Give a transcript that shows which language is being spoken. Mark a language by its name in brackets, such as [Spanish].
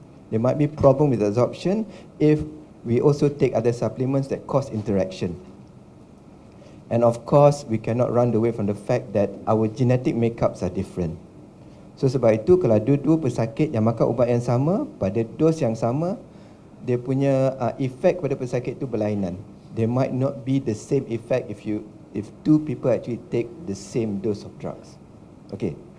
[English] There might be problem with absorption if we also take other supplements that cause interaction. And of course, we cannot run away from the fact that our genetic makeups are different. [Malay] So sebab itu kalau ada dua pesakit yang makan ubat yang sama pada dos yang sama, dia punya efek pada pesakit itu berlainan. [English] There might not be the same effect if two people actually take the same dose of drugs. Okay.